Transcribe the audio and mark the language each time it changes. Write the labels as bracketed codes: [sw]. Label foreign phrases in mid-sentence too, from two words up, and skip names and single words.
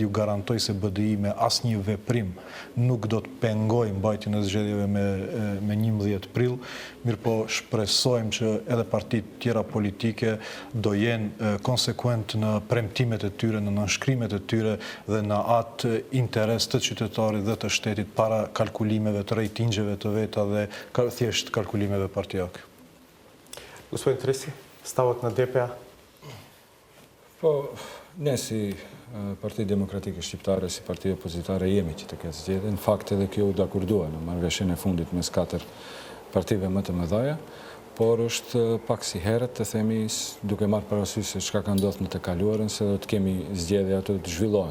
[sq] Ju garantoj se BDI me asnjë veprim nuk do të pengojë mbajtjen e zgjedhjeve me 11 prill, mirë po shpresojmë që edhe partitë tjera politike do jenë konsekuent në premtimet e tyre, në nënshkrimet e tyre dhe në atë interes të qytetarit dhe të shtetit para kalkulimeve të rejtingjeve të veta dhe thjesht kalkulimeve partijake. [mk] Господин Треси, ставот на ДПА? [sq] Po, ne si Parti Demokratike Shqiptare, si parti opozitare jemi që të ketë zgjedhje. Në fakt edhe kjo u dakordua në marrëveshjen e fundit mes 4 partive më të mëdha, por është pak si herët të themi duke marrë parasysh se çka ka ndodhur në të kaluarën se do të kemi zgjedhje ato të zhvillohen.